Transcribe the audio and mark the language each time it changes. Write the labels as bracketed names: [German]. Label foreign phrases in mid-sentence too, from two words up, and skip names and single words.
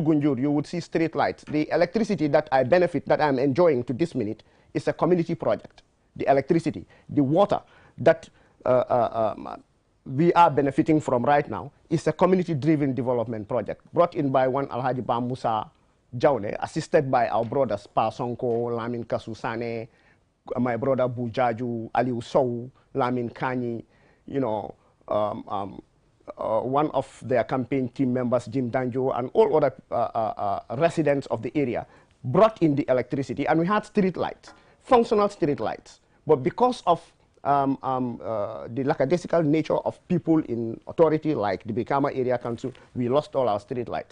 [English] Go to Gunjur, you would see street lights. The electricity that I benefit, that I'm enjoying to this minute, is a community project. The electricity, the water that we are benefiting from right now is a community-driven development project brought in by one Alhaji Ba Musa Jaune, assisted by our brothers Pa Sonko, Lamin Kasusane, my brother Bujaju, Aliu Sow, Lamin Kani, you know, one of their campaign team members, Jim Danjo, and all other residents of the area brought in the electricity, and we had street lights, functional street lights. But because of the lackadaisical nature of people in authority like the Brikama Area Council, we lost all our street lights.